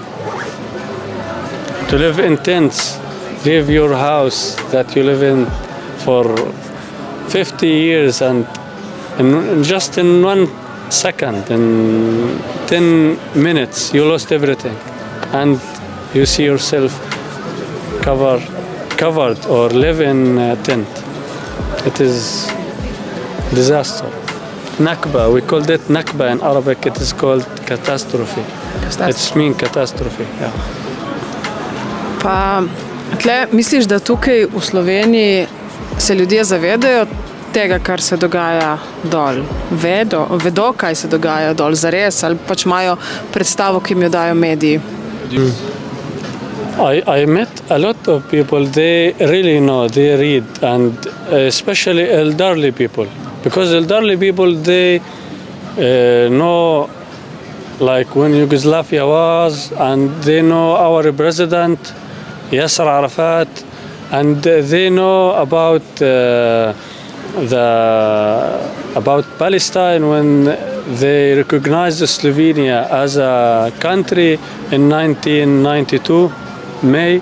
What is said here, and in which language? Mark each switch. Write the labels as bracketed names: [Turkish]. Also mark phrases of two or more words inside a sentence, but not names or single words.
[English] To live in tents, leave your house that you live in for 50 years, and just in 1 second, in 10 minutes, you lost everything, and you see yourself covered or live in a tent. It is disaster. Nakba, we called it Nakba in Arabic. It is called catastrophe. It's mean catastrophe. Yeah. [Slovenian] Pa tle misliš, da tukaj v Sloveniji se ljudje zavedajo tega, kar se dogaja dol? Vedo, kaj se dogaja dol zares, ali pač imajo predstavo, ki jim jo dajo mediji? [English] I met a lot of people. They really know, they read, and especially elderly people. Because elderly people, they know like when Yugoslavia was, and they know our president, Yasser Arafat, and they know about Palestine when they recognized Slovenia as a country in 1992, May.